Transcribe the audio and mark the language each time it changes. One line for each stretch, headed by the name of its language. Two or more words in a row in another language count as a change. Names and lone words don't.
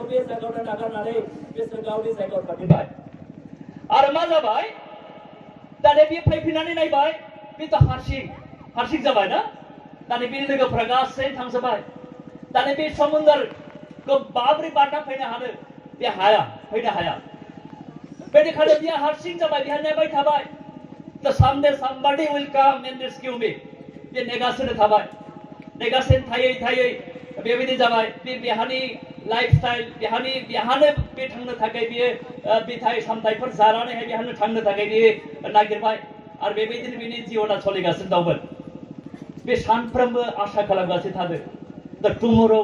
Bodo: बे जायगायावनो नागारनानै बिसोर गावनि जायगायाव थांफिनबाय आरो मा जाबाय दाने बे फैफिननानै नायबाय बेथ' हारसिं जाबाय ना दाने बे लोगोफ्रा गासै थांजोबबाय दाने बे समुद्रखौ माबोरै बारना फैनो हानो बे फैनो हाया बेनिखायनो बियो हारसिं जाबाय बिहा नेबाय थाबाय दा
English: someday somebody will come and rescue me
Bodo: बे नेगासिनो थाबाय नेगासिनो थायै बेबायदि जाबाय बिहानि
English: life style
Bodo: बिहानो बे थांनो थाखाय बियो फिथाइ सामथाइफोर जानानैहाय बिहानो थांनो थाखाय बियो नागिरबाय आरो बेबायदिनो बिनि जिउना सोलिगासिनो दंमोन बे सानफ्रोमबो आसा खालामगासिनो थादों दा टुमरो